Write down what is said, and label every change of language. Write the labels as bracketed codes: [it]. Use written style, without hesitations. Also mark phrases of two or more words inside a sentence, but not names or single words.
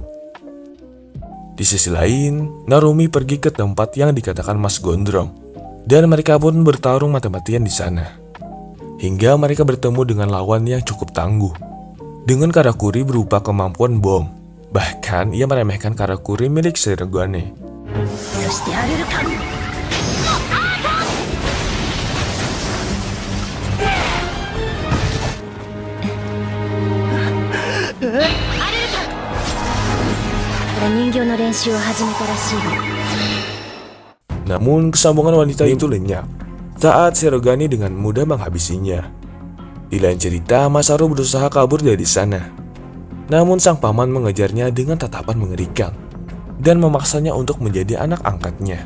[id] Di sisi lain, Narumi pergi ke tempat yang dikatakan Mas Gondrong, dan mereka pun bertarung mati-matian di sana. Hingga mereka bertemu dengan lawan yang cukup tangguh, dengan karakuri berupa kemampuan bom. Bahkan ia meremehkan karakuri milik Sirogane. [ja] そしてアルルカン。人形の練習を始めたらしいの。 [id] Namun kesambungan wanita itu lenyap saat Sirogane dengan mudah menghabisinya. Di lain cerita, Masaru berusaha kabur dari sana. Namun sang paman mengejarnya dengan tatapan mengerikan dan memaksanya untuk menjadi anak angkatnya.